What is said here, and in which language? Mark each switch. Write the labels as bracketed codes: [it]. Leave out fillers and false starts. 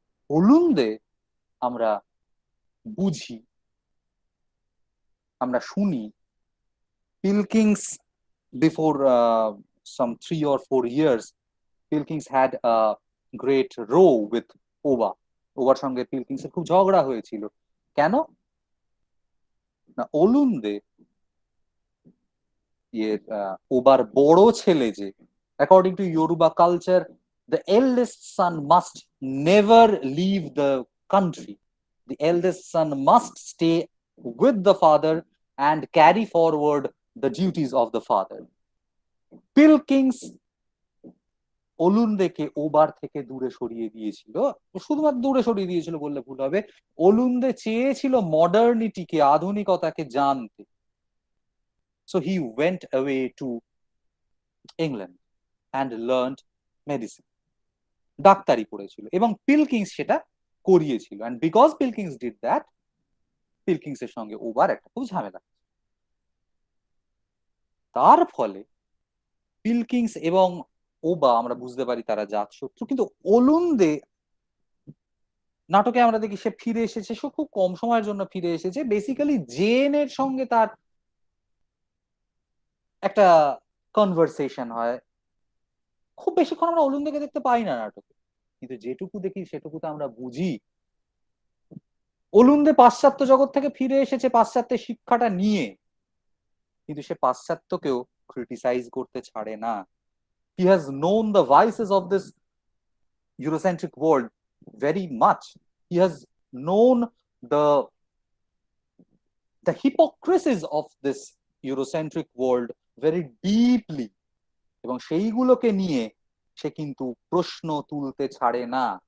[bn] অলুন্দে আমরা বুঝি, আমরা শুনি পিলকিংস [en] before some 3 or 4 years, Pilkings had a great row with Oba. [bn] ওবার সঙ্গে পিলকিংস এর খুব ঝগড়া হয়েছিল। কেন না? অলুন্দে ওবার বড় ছেলে যে, according to ইয়োরুবা culture, [en] the eldest son must never leave the country. The eldest son must stay with the father and carry forward the duties of the father. [bn] পিলকিংস ওলুন্দেকে ওবার থেকে দূরে সরিয়ে দিয়েছিল, শুধুমাত্র দূরে সরিয়ে দিয়েছিল বললে ভুল হবে। ওলুন্দে চেয়েছিল মডার্নিটিকে, আধুনিকতাকে জানতে। [en] So he went away to England and learned medicine. [bn] ডাক্তারি পড়েছিল এবং পিলকিংস সেটা করিয়েছিল। [en] and because Pilkings did that, [bn] পিলকিংস এর সঙ্গে ওবার একটা খুব ঝামেলা। তার ফলে পিলকিংস এবং ওবা আমরা বুঝতে পারি তারা জাত শত্রু, কিন্তু ওলুন্দে নাটকে আমরা দেখি সে ফিরে এসেছে, সে খুব কম সময়ের জন্য ফিরে এসেছে। বেসিক্যালি জেনের সঙ্গে তার একটা কনভারসেশন হয়, খুব বেশিক্ষণ আমরা ওলুন্দেকে দেখতে পাই না নাটকে, কিন্তু যেটুকু দেখি সেটুকুতে আমরা বুঝি ওলুন্দে পাশ্চাত্য জগৎ থেকে ফিরে এসেছে পাশ্চাত্যের শিক্ষাটা নিয়ে, কিন্তু সে পাশ্চাত্যকেও ক্রিটিসাইজ করতে ছাড়ে না। [en] He has known the vices of this Eurocentric world very much. He has known the hypocrisies of this Eurocentric world very deeply, [bn] এবং সেইগুলোকে নিয়ে সে কিন্তু প্রশ্ন তুলতে ছাড়ে না।